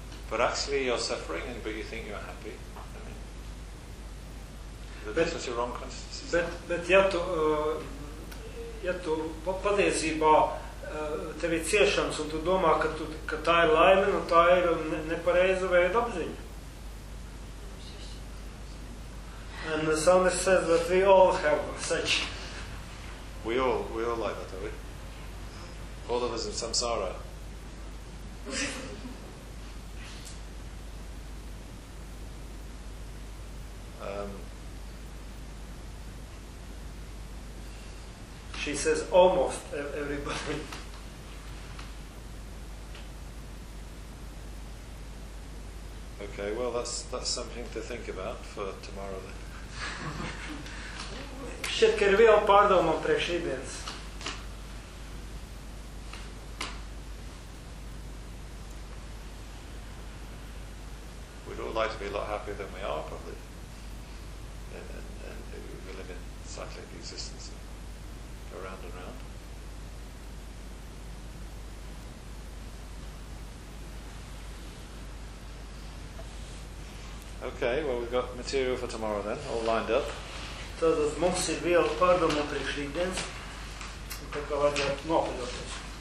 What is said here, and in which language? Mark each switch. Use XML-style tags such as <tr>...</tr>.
<en>But actually you're suffering and but you think you're happy. I mean, this is your wrong consciousness.</en> <lv>Bet ja tu patiesībā tev ir ciešanas un tu domā, ka tā ir laime, nu tā ir nepareiza veida apziņa.</lv> <en>And the psalmist says that we all have such. We all like that, don't we? All of us in samsara. She says almost everybody. Okay, well that's something to think about for tomorrow then.</en> <lv>Šķiet, ka ir viela pārdomā priekš rītdienas.</lv> <en>We'd all like to be a lot happier than we are, probably. And we live in cyclic existence and go round and round. Okay, well, we've got material for tomorrow then, all lined up.</en> <lv>Tātad mums ir viela pārdomā priekš rītdienas, tā kā vajadzētu nopaļoties.</lv>